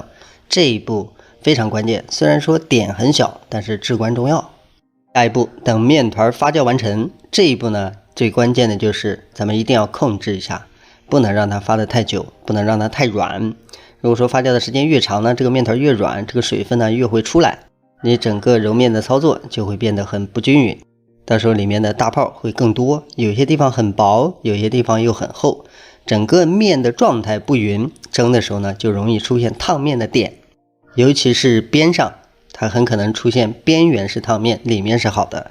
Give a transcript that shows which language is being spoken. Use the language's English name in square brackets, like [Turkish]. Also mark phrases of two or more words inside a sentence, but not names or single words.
[Chinese] 這一步非常關鍵，雖然說點很小，但是至關重要。下一步，等面團發酵完成，這一步呢，最關鍵的就是咱們一定要控制一下，不能讓它發得太久，不能讓它太軟。如果說發酵的時間越長呢，這個面團越軟，這個水分呢越會出來，你整個揉面的操作就會變得很不均匀，到時候裡面的大泡會更多，有些地方很薄，有些地方又很厚，整個面的狀態不匀，蒸的時候呢就容易出现燙面的點，尤其是邊上，它很可能出现邊緣是燙面，裡面是好的。